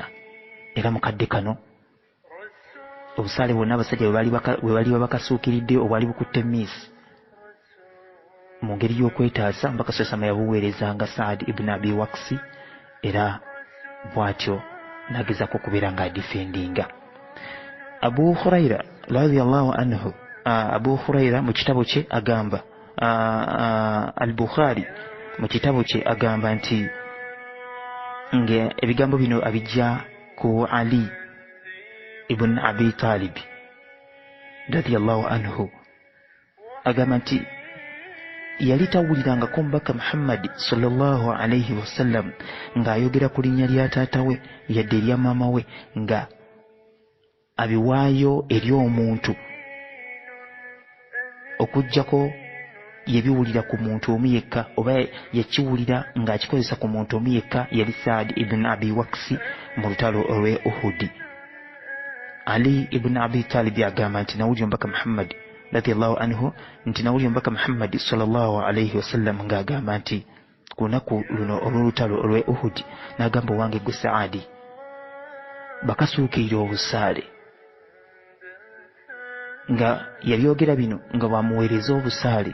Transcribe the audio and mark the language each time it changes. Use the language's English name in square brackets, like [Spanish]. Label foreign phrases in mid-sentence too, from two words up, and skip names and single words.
[Ganda] Era mukadde kano obusaale bwonna abasajja bwe bali babakasuukiridde obwali bukutte miisi mu ngeri y'okwetaasa, omubaka [Arabic] sallallahu alaihi wasallam [Ganda] yabuweerezanga Saad ibn Abi Waqas, era bw'atyo n'agezako okubeera ng'adifendinga. Abu Huraira [Arabic] radiyallahu anhu [Ganda] Abu Huraira mu kitabo kye agamba, al-Bukhari mu kitabo kye agamba nti nga ebigambo bino abijja ku Ali ibn Abi Talib [Arabic] radiyallahu anhu, [Ganda] agamba nti yali tawulirangako mubaka Muhammad [Arabic] sallallahu alayhi wasallam [Ganda] ng'ayogera ku linnya lya taata we yadde erya maama we nga abiwaayo eri omuntu okujjako yabiwulira ku muntu omu yekka, oba yakiwulira ng'akikozesa ku muntu omu yekka, yali Saad ibn Abi Waqsi mu lutalo olw'e Uhud. Ali ibn Abi Talib agamba nti nawulira omubaka Muhammad [Arabic] radiyallahu anhu [Ganda] nti nawulira omubaka Muhammad [Arabic] sallallahu alayhi wasallam [Ganda] ng'agamba nti ku lunaku luno olw'olutalo olw'e Uhud, n'agamba owange gwe Saadi bakasuukirira obusaale, nga yabyogera bino nga bamuweereza obusaale.